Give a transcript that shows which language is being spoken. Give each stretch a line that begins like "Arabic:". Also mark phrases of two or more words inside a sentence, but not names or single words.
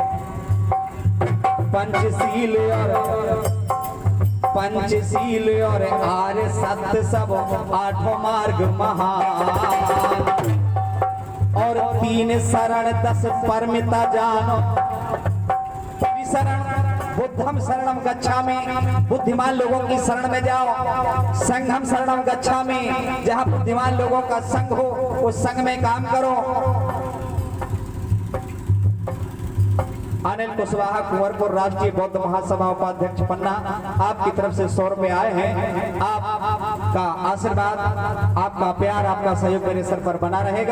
Hindi: पंचशील और आर्य सत्य सब, आठों मार्ग महान। और 3 शरण 10 परमिता जानो।
Pali: शरण बुद्धम शरणम गच्छामि,
Hindi: बुद्धिमान लोगों की शरण में जाओ।
Pali: संघम शरणम गच्छामि,
Hindi: जहां बुद्धिमान लोगों का संघ हो उस संघ में काम करो। अनिल कुशवाहा, कुंवरपुर राष्ट्रीय बौद्ध महासभा उपाध्यक्ष पन्ना, आपकी तरफ से 100 रुपए आए हैं। आपका आशीर्वाद, आपका प्यार, आपका सहयोग मेरे सर पर बना रहेगा।